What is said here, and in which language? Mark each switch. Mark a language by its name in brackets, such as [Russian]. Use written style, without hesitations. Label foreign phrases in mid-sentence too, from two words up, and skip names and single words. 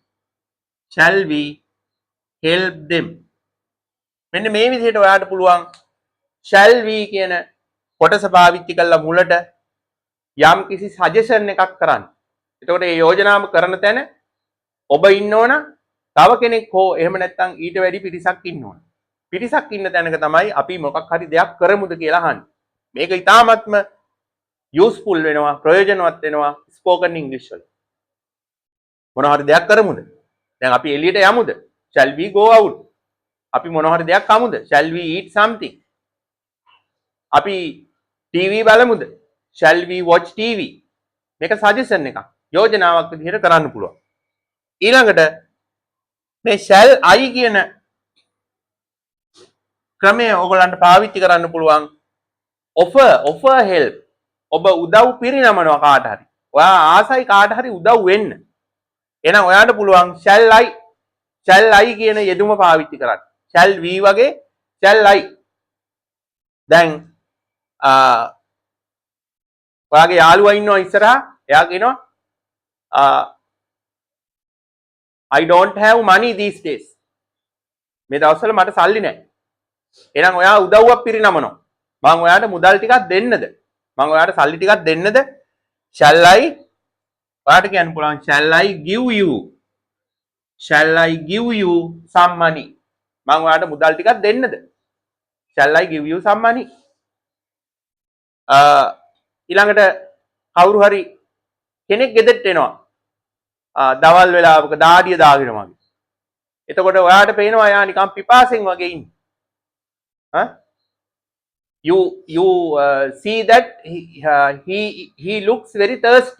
[Sinhala] මෙන්න මේ විදිහට ඔයාලට පුළුවන් [English] shall we [Sinhala] කියන කොටස පාවිච්චි කරලා මුලට යම් කිසි සජෙෂන් එකක් කරන්න. එතකොට මේ යෝජනාව කරන තැන ඔබ ඉන්න ඕන තව කෙනෙක් හෝ එහෙම නැත්නම් ඊට වැඩි පිරිසක් ඉන්න ඕන. පිරිසක් ඉන්න තැනක තමයි අපි මොකක් හරි දෙයක් කරමුද කියලා අහන්නේ. මේක ඉතාමත්ම යූස්ෆුල් වෙනවා ප්‍රයෝජනවත් වෙනවා ස්පෝකන් ඉංග්‍රීසි වල. මොනවා හරි දෙයක් කරමුද? දැන් අපි එළියට යමුද? [English] shall we go out? [Sinhala] අපි මොනවා හරි දෙයක් කමුද? [English] shall we eat something? [Sinhala] අපි TV බලමුද? [English] shall we watch TV? [Sinhala] මේක සජෙෂන් එකක්. යෝජනාවක් විදිහට කරන්න පුළුවන්. ඊළඟට මේ [English] shall I [Sinhala] කියන ක්‍රමය ඔයගලන්ට පාවිච්චි කරන්න පුළුවන් [English] offer help. [Sinhala] ඔබ උදව් පිරිනමනවා කාට හරි. ඔයා ආසයි කාට හරි උදව් වෙන්න. එහෙනම් ඔයාට පුළුවන් [English] shall I [Sinhala] කියන යෙදුම පාවිච්චි කරන්න. [English] shall we වගේ shall I. [Sinhala] දැන් ඔයාගේ යාළුවා ඉන්නවා ඉස්සරහා. එයා කියනවා [English] I don't have money these days. [Sinhala] මේ දවස්වල මට සල්ලි නැහැ. එහෙනම් ඔයා උදව්වක් පිරිනමනවා. මම ඔයාට මුදල් ටිකක් දෙන්නද? මම ඔයාට සල්ලි ටිකක් දෙන්නද? [English] shall I [Sinhala] ඔයාට කියන්න පුළුවන් [English] shall I give you some money? [Sinhala] මම ඔයාට මුදල් ටිකක් දෙන්නද? [English] shall I give you some money? [Sinhala] ඊළඟට කවුරු හරි කෙනෙක් ගෙදරට එනවා. දවල් වෙලාවක දාඩිය දාගෙන වගේ. එතකොට ඔයාට පේනවා එයා නිකන් පිපාසෙන් වගේ ඉන්නේ. [English] You see that he looks very thirsty.